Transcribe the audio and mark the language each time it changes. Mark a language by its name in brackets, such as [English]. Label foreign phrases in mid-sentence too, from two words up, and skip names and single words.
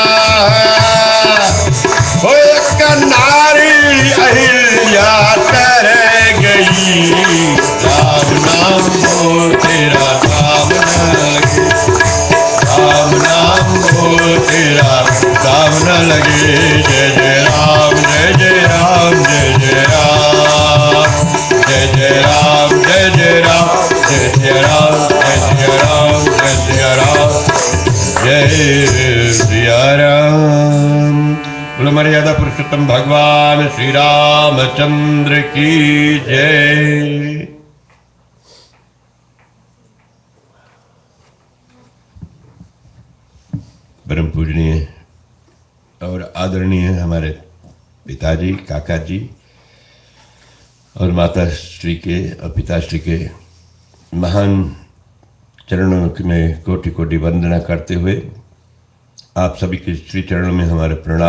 [Hindi] हो एक नारी अहिल्या तर गई राम नाम बोल तेरा काम न लगे राम नाम बोल तेरा काम न लगे जय जय राम जय जय राम जय जय राम जय जय राम जय जय राम जय जय राम जय जय राम जय जय राम जय सिया राम। बोलो मर्यादा पुरुषोत्तम भगवान श्री रामचंद्र की जय। परम पूजनीय और आदरणीय हमारे पिताजी काका जी और माता श्री के और पिताश्री के महान चरणों में कोटि कोटि वंदना करते हुए आप सभी के श्री चरणों में हमारे प्रणाम।